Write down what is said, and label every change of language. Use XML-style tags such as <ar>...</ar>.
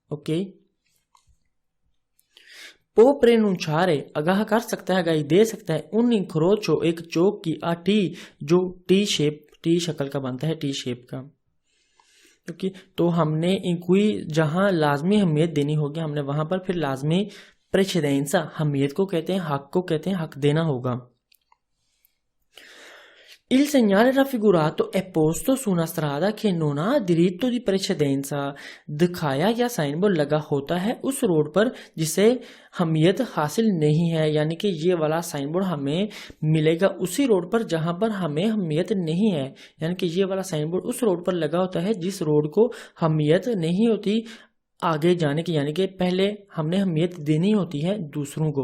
<hi>Okay, पो प्रेनुंचारे आगाह कर सकता है, आगाही दे सकता है उन इंक्रोचो एक चौक की आ टी जो टी शक्ल का बनता है, टी शेप का। क्योंकि तो हमने इंक्वी जहां लाजमी अहमियत देनी होगी हमने वहां पर फिर लाजमी precedenza अहमियत को कहते हैं, हक को कहते हैं, हक देना होगा।</hi> <it>Il segnale raffigurato è posto su una strada che non ha diritto di precedenza।</it> <hi>दिखाया गया साइन बोर्ड लगा होता है उस रोड पर जिसे अहमियत हासिल नहीं है, यानी कि ये वाला साइन बोर्ड हमें मिलेगा उसी रोड पर जहां पर हमें अहमियत नहीं है। यानी कि ये वाला साइन बोर्ड उस रोड पर लगा होता है जिस रोड को अहमियत नहीं होती आगे जाने की, यानी कि पहले हमने अहमियत देनी होती है दूसरों को।</hi>